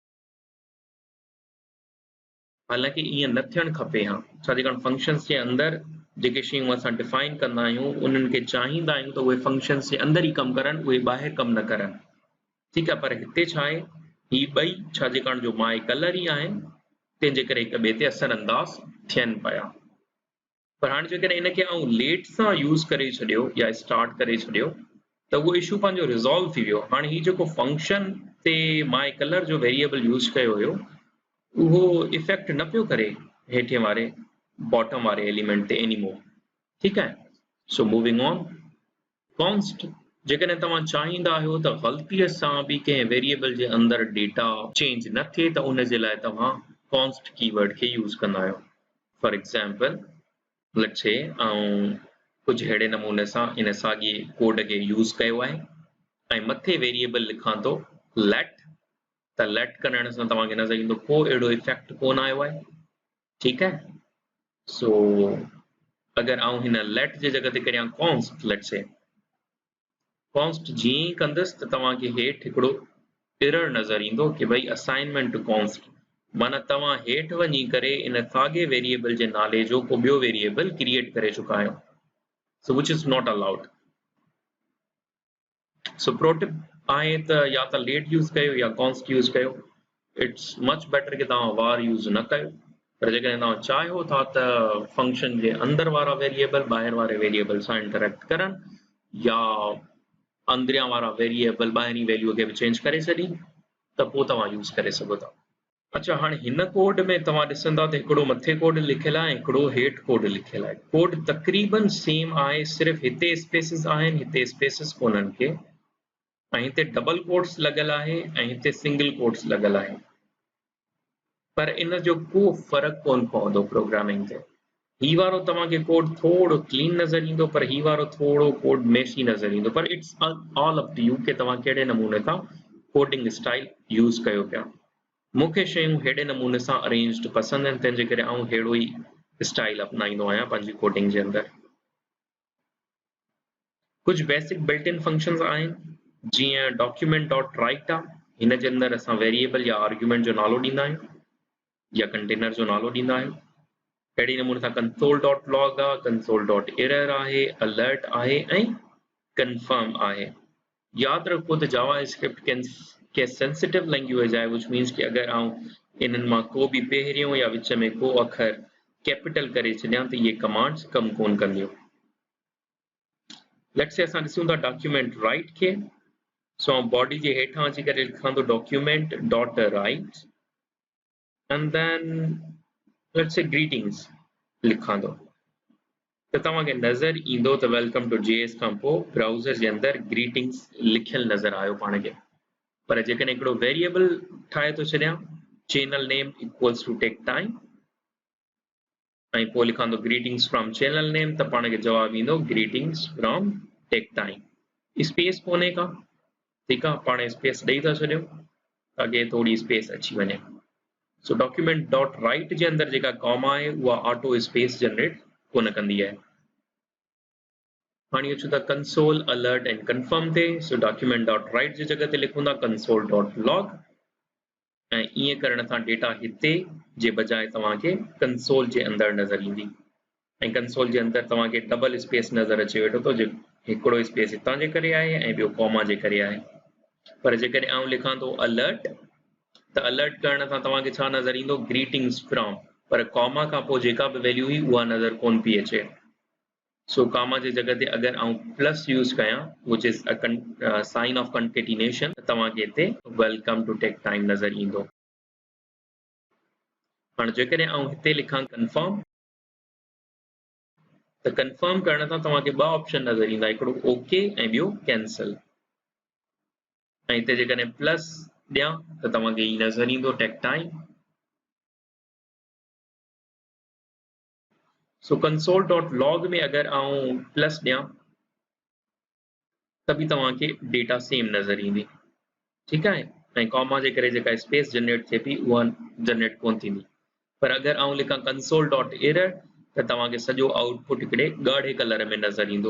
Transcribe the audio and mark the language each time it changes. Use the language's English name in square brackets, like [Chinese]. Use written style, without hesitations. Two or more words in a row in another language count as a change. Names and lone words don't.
[Sindhi] हालांकि ईअं न थियणु खपे हा छाजे कारण फंक्शन्स जे अंदरि जेके शयूं असां डिफाइन कंदा आहियूं उन्हनि खे चाहींदा आहियूं त उहे फंक्शन्स जे अंदरि ई कमु करनि उहे ॿाहिरि कमु न करनि ठीकु आहे पर हिते छा आहे ही ॿई छाजे कारण जो माई कलर ई आहिनि तंहिंजे करे हिक ॿिए ते असर अंदाज़ थियनि पिया पर हाणे जेकॾहिं इनखे आउं लेट सां यूज़ करे छॾियो या स्टार्ट करे छॾियो त उहो इशू पंहिंजो रिज़ॉल्व थी वियो हाणे ही जेको फंक्शन ते माई कलर जो वेरिएबल यूज़ कयो हुयो उहो इफेक्ट न पियो करे हेठे वारे बॉटम वारे एलिमेंट ते एनीमोर ठीकु आहे [English] so moving on [Sindhi] कॉन्स्ट जेकॾहिं तव्हां चाहींदा आहियो त ग़लतीअ सां बि कंहिं वेरिएबल जे अंदरि [English] data change [Sindhi] न थिए त उन जे लाइ तव्हां [English] const keyword [Sindhi] खे यूज़ कंदा आहियो फॉर [English] example let's say [Sindhi] ऐं कुझु अहिड़े नमूने सां इन साॻी कोड खे यूज़ कयो आहे ऐं मथे वेरिएबल लिखां थो लेट त लेट करण सां तव्हांखे नज़र ईंदो को अहिड़ो इफेक्ट कोन आयो आहे ठीकु आहे सो अगरि आउं हिन लेट जे जॻह ते करियां कॉन्स्ट [English] let's say const [Sindhi] जीअं ई कंदुसि त तव्हांखे हेठि हिकिड़ो एरर नज़र ईंदो कि भई [English] assignment to const [Sindhi] माना तव्हां हेठि वञी करे इन साॻे वेरिएबल जे नाले जो को ॿियो वेरिएबल क्रिएट करे चुका आहियो [English] so which is not allowed so pro tip [Sindhi] आहे त या त लेट यूज़ कयो या कॉन्स्ट यूज़ कयो [English] it's much better [Sindhi] कि तव्हां var यूज़ न कयो पर जेकॾहिं तव्हां चाहियो था त फंक्शन जे अंदर वारा वेरिएबल ॿाहिरि वारे वेरिएबल सां इंटरेक्ट करनि या अंदरियां वारा वेरिएबल ॿाहिरीं वैल्यूअ खे बि चेंज करे छॾी त पोइ तव्हां यूज़ करे सघो था। अच्छा, हाणे हिन कोड में तव्हां ॾिसंदा त हिकिड़ो मथे कोड लिखियलु आहे, हिकिड़ो हेठि कोड लिखियलु आहे। कोड तक़रीबन सेम आहे, सिर्फ़ु हिते स्पेसिस आहिनि, हिते स्पेसिस कोन्हनि के, ऐं हिते [English] double quotes [Sindhi] लॻियल आहे ऐं हिते [English] single quotes [Sindhi] लॻियल आहे। पर इन जो को फ़र्क़ु कोन पवंदो प्रोग्रामिंग ते। ही वारो तव्हांखे कोड थोड़ो क्लीन नज़र ईंदो, पर ही वारो थोड़ो [English] code messy [Sindhi] नज़र ईंदो। पर [English] it's all up to you [Sindhi] कि तव्हां कहिड़े नमूने सां [English] coding style [Sindhi] यूज़ कयो पिया। मूंखे शयूं हेॾे नमूने सां अरेंज्ड पसंदि आहिनि, तंहिंजे करे आउं हेड़ो ई स्टाइल अपनाईंदो आहियां पंहिंजी कोडिंग जे अंदरि। कुछ [English] basic built in functions [Sindhi] आहिनि, जीअं [English] document dot write [Sindhi] आहे। हिन जे अंदरि असां वेरिएबल या आर्ग्यूमेंट जो नालो ॾींदा आहियूं या कंटेनर जो नालो ॾींदा आहियूं। अहिड़ी नमूने सां [English] console dot log [Sindhi] आहे, [English] console dot error [Sindhi] आहे, अलर्ट आहे ऐं कंफर्म आहे। यादि रखो त जावा स्क्रिप्ट के [English] sensitive language [Sindhi] आहे, [English] which means [Sindhi] कि अगरि आउं इन्हनि मां को बि पहिरियों या विच में को अखर कैपिटल करे छॾियां त इहे कमांड्स कमु कोन कंदियूं। [English] let's say [Sindhi] असां ॾिसूं था [English] document write [Sindhi] खे। [English] so body [Sindhi] जे हेठां अची करे लिखां थो [English] document dot write and then let's say greetings [Sindhi] लिखां थो त तव्हांखे नज़र ईंदो त [English] welcome to JS [Sindhi] खां पोइ ब्राउज़र जे अंदरि ग्रीटिंग्स लिखियल नज़र आयो पाण खे। पर जेकॾहिं हिकिड़ो वेरिएबल ठाहे थो छॾियां, [English] channel name equals to Tech Time, [Sindhi] ऐं पोइ लिखां थो [English] greetings from channel name, [Sindhi] त पाण खे जवाबु ईंदो [English] greetings from Tech Time. [Sindhi] स्पेस कोन्हे का, ठीकु आहे, पाण स्पेस ॾेई था छॾियूं ताकी थोड़ी स्पेस अची वञे। सो [English] document dot write [Sindhi] जे अंदरि जेका कॉमा आहे उहा [English] auto space [Sindhi] जनरेट कोन कंदी आहे। हाणे अचूं था [English] console alert and confirm [Sindhi] ते। सो [English] document dot write [Sindhi] जी जॻह ते लिखूं था [English] console dot log, [Sindhi] ऐं ईअं करण सां डेटा हिते जे बजाए तव्हांखे कंसोल जे अंदरि नज़र ईंदी, ऐं कंसोल जे अंदरि तव्हांखे [English] double space [Sindhi] नज़र अचे वेठो थो, जो हिकिड़ो स्पेस हितां जे करे आहे ऐं ॿियो कॉमा जे करे आहे। पर जेकॾहिं आउं लिखां थो अलर्ट, त अलर्ट करण सां तव्हांखे छा नज़र ईंदो, [English] greetings from, [Sindhi] पर कॉमा खां पोइ जेका बि वैल्यू हुई उहा नज़र कोन पई अचे। सो कॉमा जी जॻह ते अगरि आउं प्लस यूज़ कयां, [English] which is a sign of concatenation, [Sindhi] त तव्हांखे हिते [English] welcome to Tech Time [Sindhi] नज़र ईंदो। हाणे जेकॾहिं आउं हिते लिखां कंफर्म, त कंफर्म करण सां तव्हांखे ॿ ऑप्शन नज़र ईंदा, हिकिड़ो ओके ऐं ॿियो कैंसिल। ऐं हिते जेकॾहिं प्लस ॾियां त तव्हांखे ई नज़र ईंदो टेक टाइम। सो [English] console dot log [Sindhi] में अगरि आउं प्लस ॾियां त बि तव्हांखे [English] data same [Sindhi] नज़र ईंदी, ठीकु आहे, ऐं कॉमा जे करे जेका स्पेस जनरेट थिए पई उहा जनरेट कोन थींदी। पर अगरि आउं लिखां [English] console dot error [Sindhi] त तव्हांखे सॼो आउटपुट हिकिड़े ॻाढ़े कलर में नज़र ईंदो।